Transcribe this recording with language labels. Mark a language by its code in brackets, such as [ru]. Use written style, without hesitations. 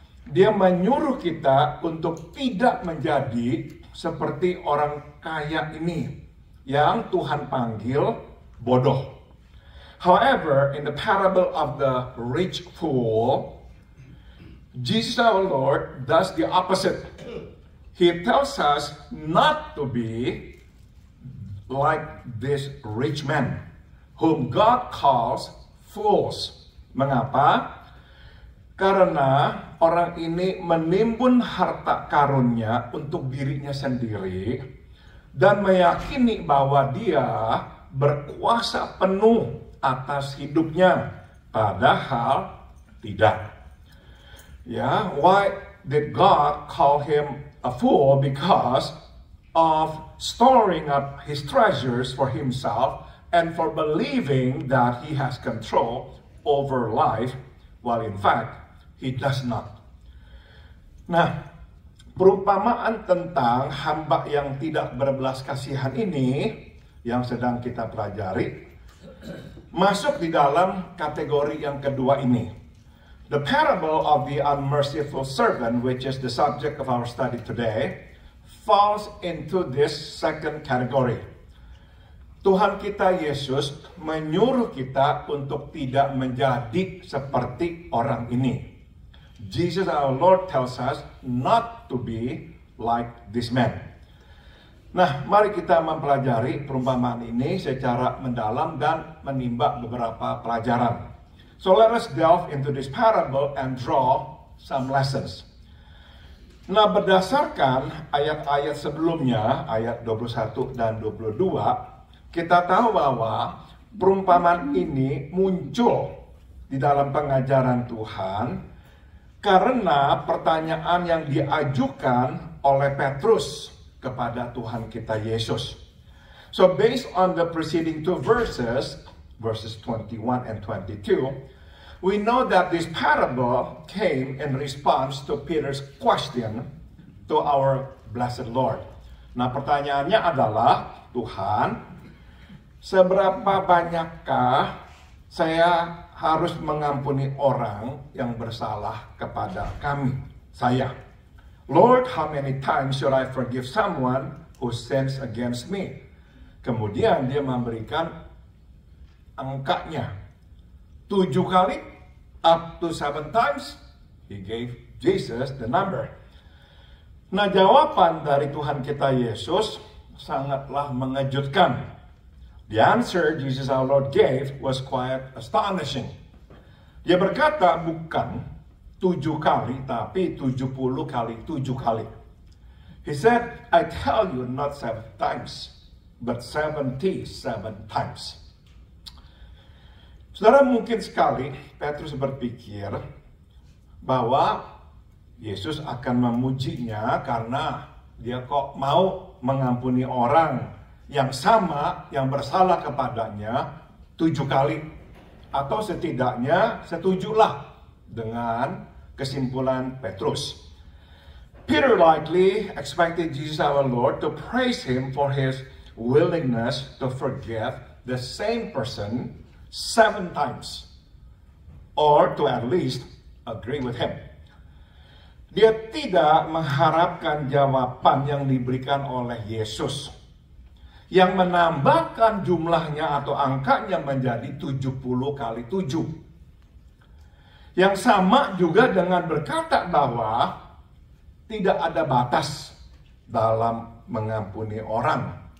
[id] Dia menyuruh kita untuk tidak menjadi seperti orang kaya ini yang Tuhan panggil bodoh. [en] However, in the parable of the rich fool, Jesus our Lord does the opposite. He tells us not to be like this rich man, whom God calls fools. [id] Mengapa? Karena orang ini menimbun harta karunnya untuk dirinya sendiri dan meyakini bahwa dia berkuasa penuh atas hidupnya, padahal tidak. [en] Ya, why did God call him a fool? Because of storing up his treasures for himself and for believing that he has control over life, while in fact, he does not. [id] Nah, perumpamaan tentang hamba yang tidak berbelas kasihan ini yang sedang kita pelajari masuk di dalam kategori yang kedua ini. [en] The parable of the unmerciful servant, which is the subject of our study today, falls into this second category. [id] Tuhan kita Yesus menyuruh kita untuk tidak menjadi seperti orang ini. [en] Jesus our Lord tells us not to be like this man. [id] Nah, mari kita mempelajari perumpamaan ini secara mendalam dan menimba beberapa pelajaran. [en] So let us delve into this parable and draw some lessons. [id] Nah, berdasarkan ayat-ayat sebelumnya, ayat 21 dan 22, kita tahu bahwa perumpamaan ini muncul di dalam pengajaran Tuhan karena pertanyaan yang diajukan oleh Petrus kepada Tuhan kita Yesus. [en] So based on the preceding two verses 21 and 22, we know that this parable came in response to Peter's question to our blessed Lord. [id] Nah, pertanyaannya adalah, Tuhan, seberapa banyakkah saya harus mengampuni orang yang bersalah kepada kami, saya? [en] Lord, how many times should I forgive someone who sins against me? [id] Kemudian dia memberikan angkanya. 7 kali, [en] up to 7 times. He gave Jesus the number. [id] Nah, jawaban dari Tuhan kita Yesus sangatlah mengejutkan. [en] The answer Jesus our Lord gave was quite astonishing. [id] Dia berkata bukan 7 kali, tapi 70 kali 7 kali. [en] He said, I tell you not 7 times, but 77 times. [id] Saudara, mungkin sekali Petrus berpikir bahwa Yesus akan memujinya karena dia kok mau mengampuni orang yang sama, yang bersalah kepadanya 7 kali. Atau setidaknya setujulah dengan kesimpulan Petrus. [en] Peter likely expected Jesus our Lord to praise him for his willingness to forgive the same person 7 times. Or to at least agree with him. [id] Dia tidak mengharapkan jawaban yang diberikan oleh Yesus, yang menambahkan jumlahnya atau angkanya menjadi 70 kali 7. Yang sama juga dengan berkata bahwa tidak ada batas dalam mengampuni orang.